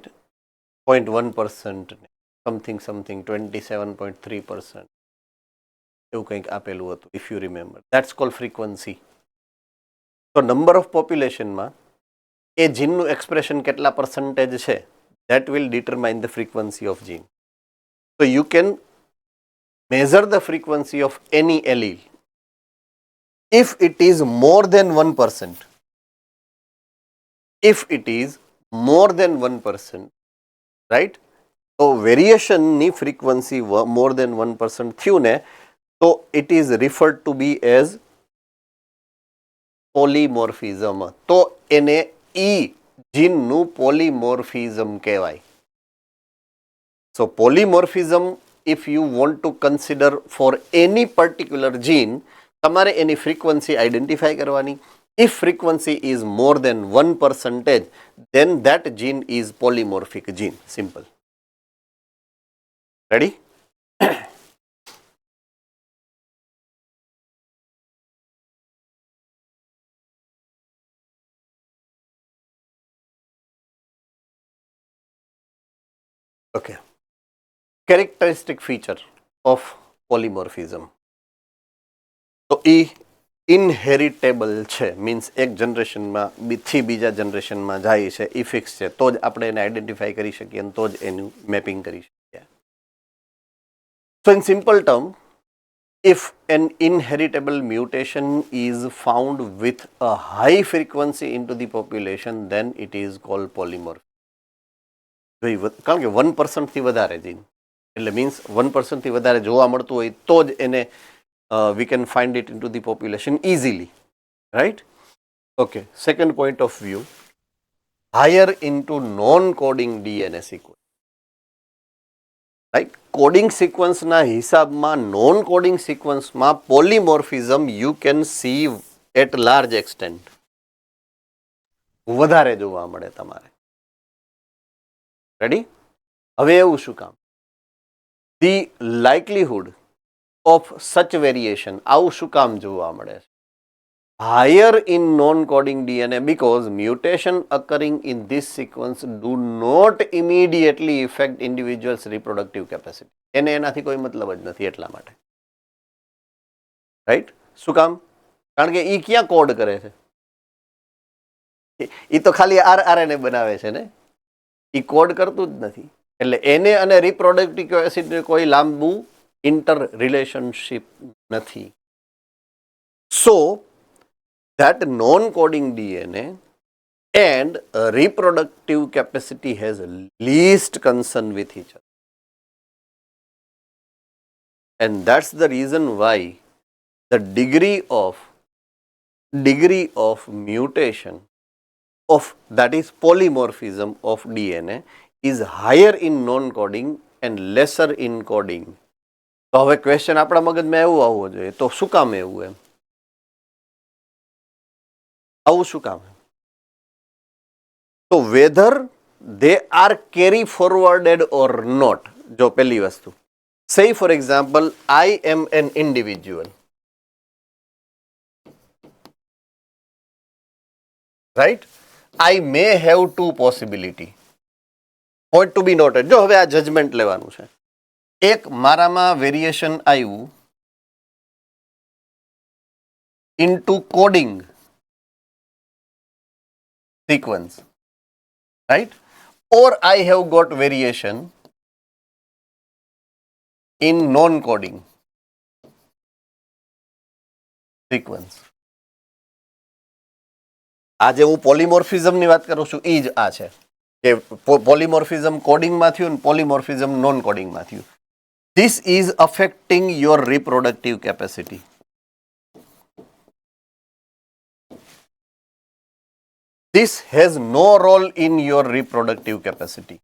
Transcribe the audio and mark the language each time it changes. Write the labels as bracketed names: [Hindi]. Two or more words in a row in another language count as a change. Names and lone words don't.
[English] 0.1%, something something 27.3%, [Gujarati] એવું કંઈક આપેલું હતું, [English] if you remember. that's called frequency. તો number of populationમાં [Gujarati] એ જીનનું એક્સપ્રેશન કેટલા પર્સન્ટેજ છે [English] that will determine the frequency of gene. તો you can measure the frequency of any allele if it is more than 1%. If it is more than 1%, right? So variation ની frequency more than 1% [Gujarati] થયું ને તો [English] it is referred to be as polymorphism. [Gujarati] તો એને ઈ જીનનું પોલીમોર્ફિઝમ કહેવાય. [English] So polymorphism, if you want to consider for any particular gene, [Gujarati] તમારે એની ફ્રીક્વન્સી આઈડેન્ટિફાઈ કરવાની. [English] If frequency is more than 1%, then that gene is polymorphic gene. Simple. Ready? Okay. Characteristic feature of polymorphism. [Gujarati] તો એ ઇનહેરિટેબલ છે, મીન્સ એક જનરેશનમાં થી બીજા જનરેશનમાં જાય છે, એ ફિક્સ છે, તો જ આપણે એને આઈડેન્ટિફાઈ કરી શકીએ અને તો જ એનું મેપિંગ કરી શકીએ. [English] so in simple term, if an inheritable mutation is found with a high frequency into the population, then it is called polymorphism. [Gujarati] કારણ કે 1% થી વધારે જીન એટલે મીન્સ 1% થી વધારે જોવા મળતું હોય તો જ એને [English] we can find it into the population easily, right? Okay, second point of view, higher into non-coding DNA sequence. Right? coding sequenceના [Gujarati] હિસાબમાં [English] non coding sequenceમાં [Gujarati] પોલીમોર્ફિઝમ [English] you can see at large extent, [Gujarati] વધારે જોવા મળે તમારે. રેડી? હવે એવું શું કામ? [English] the likelihood of such variation, [Gujarati] આવું શું કામ જોવા મળે છે? [English] higher in non coding DNA because mutation occurring in this sequence do not immediately affect individual's reproductive capacity. [Gujarati] એને એનાથી કોઈ મતલબ જ નથી એટલા માટે. રાઈટ? શું કામ? કારણ કે એ ક્યાં કોડ કરે છે? એ તો ખાલી આરએનએ બનાવે છે ને, એ કોડ કરતું જ નથી. એટલે એને અને [English] reproductive capacity [Gujarati] કોઈ લાંબુ [English] inter relationship [Gujarati] નથી. [English] સો that non-coding DNA and reproductive capacity has least concern with each other. And that's the reason why the degree of mutation of, that is polymorphism of DNA, is higher in non-coding and lesser in coding. [Gujarati] તો હવે ક્વેશ્ચન આપણા મગજમાં એવું આવવો જોઈએ, તો શું કામ એવું એમ? આવું શું કામ? તો [English] વેધર they are carry forwarded or not. [Gujarati] જો પહેલી વસ્તુ, [English] say for example I am an individual, right? I may have two possibility. Point to be noted. [Gujarati] જો હવે આ જજમેન્ટ લેવાનું છે. એક, મારામાં વેરિએશન આવ્યું [English] into coding sequence, right? Or I have got variation in non-coding sequence. [Gujarati] આજે હું પોલીમોર્ફિઝમની વાત કરું છું, એ જ આ છે કે પોલીમોર્ફિઝમ કોડિંગમાં થયું ને પોલીમોર્ફિઝમ [English] non codingમાં [Gujarati] થયું. [English] this is affecting your reproductive capacity. this has no role in your reproductive capacity.